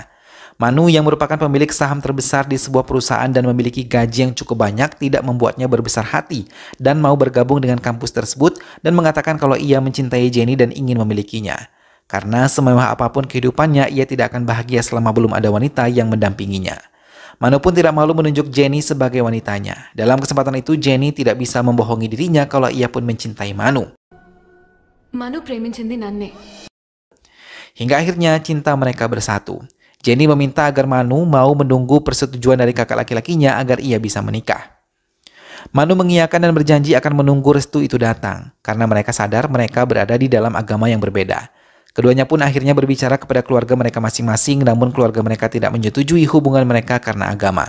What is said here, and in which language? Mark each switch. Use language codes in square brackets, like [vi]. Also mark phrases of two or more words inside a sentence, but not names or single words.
[id] Manu yang merupakan pemilik saham terbesar di sebuah perusahaan dan memiliki gaji yang cukup banyak tidak membuatnya berbesar hati dan mau bergabung dengan kampus tersebut dan mengatakan kalau ia mencintai Jenny dan ingin memilikinya. Karena semewah apapun kehidupannya, ia tidak akan bahagia selama belum ada wanita yang mendampinginya. Manu pun tidak malu menunjuk Jenny sebagai wanitanya. Dalam kesempatan itu, Jenny tidak bisa membohongi dirinya kalau ia pun mencintai Manu. [te] Manu ప్రేమించింది నన్నే. [id] Hingga akhirnya cinta mereka bersatu. Jenny meminta agar Manu mau menunggu persetujuan dari kakak laki-lakinya agar ia bisa menikah. Manu mengiyakan dan berjanji akan menunggu restu itu datang, karena mereka sadar mereka berada di dalam agama yang berbeda. Keduanya pun akhirnya berbicara kepada keluarga mereka masing-masing, namun keluarga mereka tidak menyetujui hubungan mereka karena agama.